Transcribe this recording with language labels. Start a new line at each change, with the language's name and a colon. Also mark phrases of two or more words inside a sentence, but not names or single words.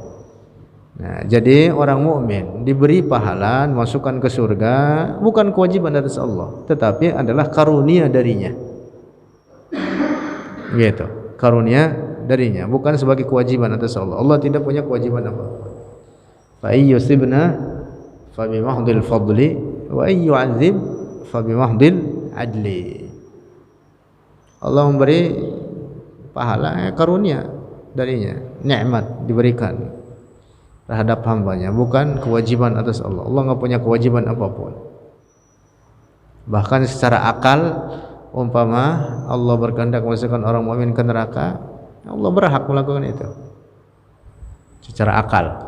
Indonesian: Nah, jadi orang mukmin diberi pahala masukkan ke surga bukan kewajiban atas Allah, tetapi adalah karunia darinya. Gitu. Karunia darinya, bukan sebagai kewajiban atas Allah. Allah tidak punya kewajiban apa-apa.
Arabic: فإن يثبنا فبمحض الفضل وإن يعذب فبمحض العدل.
Indonesian: Allah memberi pahala karunia darinya, nikmat diberikan terhadap hambanya, bukan kewajiban atas Allah. Allah enggak punya kewajiban apapun. Bahkan secara akal, umpama Allah berkehendak memasukkan orang mukmin ke neraka, Allah berhak melakukan itu secara akal.